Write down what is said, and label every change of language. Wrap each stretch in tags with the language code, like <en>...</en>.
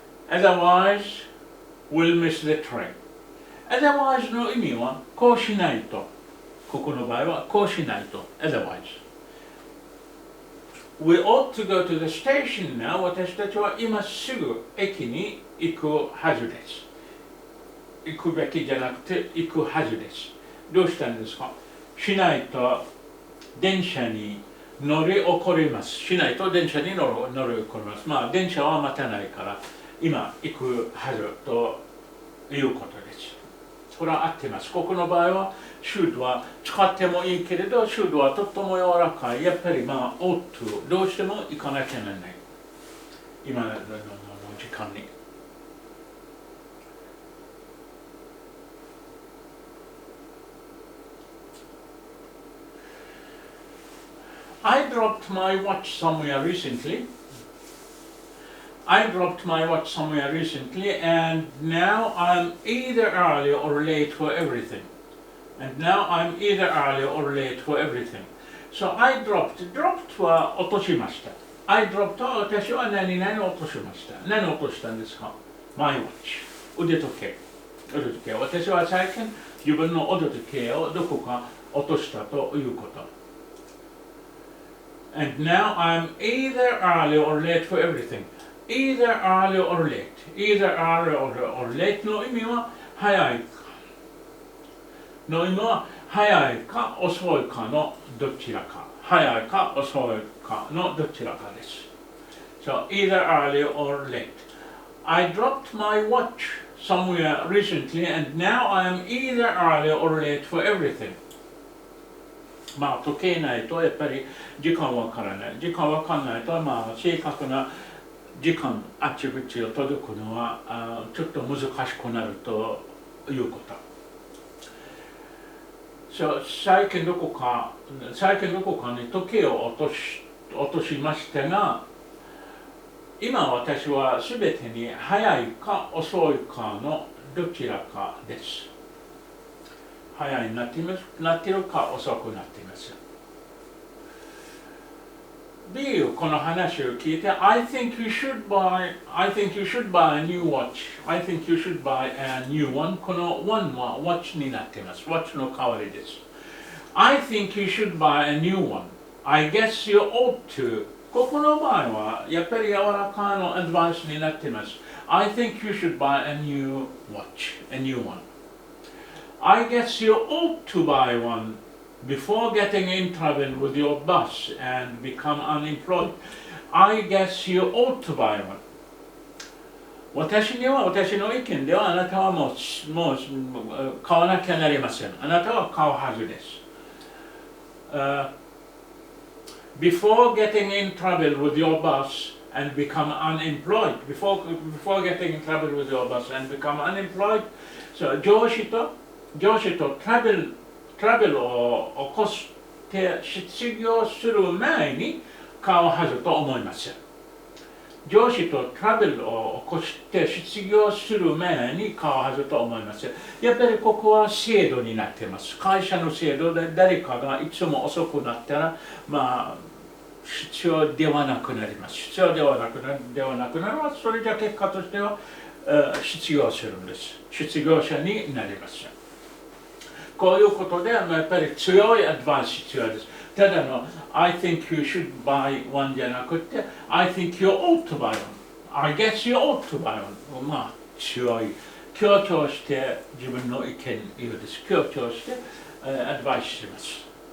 <en>Otherwise, we'll miss the train.</en> <ja>Otherwise の意味はこうしないと。ここの場合はこうしないと。</ja> <en>Otherwise.We ought to go to the station now.</en> <ja>私たちは今すぐ駅に行くはずです。行くべきじゃなくて行くはずです。どうしたんですか？しないと電車に乗り起こります。しないと電車に乗り起こります。まあ電車は待たないから今行くはずということです。これは合ってます。ここの場合はシュードは使ってもいいけれど、シュードはとっても柔らかい。やっぱりまあオートどうしても行かなきゃならない。今の時間に。</ja> <en>I dropped my watch somewhere recently. I dropped my watch somewhere recently, and now I'm either early or late for everything. And now I'm either early or late for everything. So I dropped</en> <ja>は落としました。</ja> <en>I dropped</en> <ja>は私は何々落としました。何を落としたんですか？</ja> <en>My watch。 腕時計。</en> <ja>私は最近自分の腕時計をどこか落としたということ。</ja> <en>And now I'm either early or late for everything. Either early or late. Either early or late</en> <ja>の意味は早いか。の意味は早いか遅いかのどちらか。早いか遅いかのどちらかです。</ja> <en>So either early or late. I dropped my watch somewhere recently, and now I am either early or late for everything.</en> <ja>まあ時計ないとやっぱり時間わからない。時間わからないとまあ正確な時間あっちこっちを届くのはちょっと難しくなるということ。最近どこかに時計を落としましたが、今私はすべてに早いか遅いかのどちらかです。早いになっているか遅くなっています。</ja> <en>B</en> <ja>この話を聞いて</ja> <en>I think you should buy a new watch. I think you should buy a new one.</en> <ja>この one は watch になっています。watch の代わりです。</ja> <en>I think you should buy a new one. I guess you ought to.</en> <ja>ここの場合はやっぱり柔らかのアドバイスになっています。</ja> <en>I think you should buy a new watch. A new one. I guess you ought to buy one before getting in trouble with your boss and become unemployed. I guess you ought to buy one.</en> <ja>私の意見ではあなたはもう買わなきゃなりません。あなたは買うはずです。</ja> <en>Before getting in trouble with your boss and become unemployed. Before getting in trouble with your boss and become unemployed.</en> <ja>So 上司とトラブルを起こして失業する前に買うはずと思います。上司とトラブルを起こして失業する前に買うはずと思います。やっぱりここは制度になっています。会社の制度で誰かがいつも遅くなったら、まあ必要ではなくなります。必要ではなくなるのはそれじゃ結果としては失業するんです。失業者になります。こういうことでやっぱり強いアドバイス必要です。ただの</ja> <en>I think you should buy one</en> <ja>じゃなくて</ja> <en>I think you ought to buy one. I guess you ought to buy one.</en> <ja>まあ強い。強調して自分の意見言うです。強調してアドバイスします。</ja>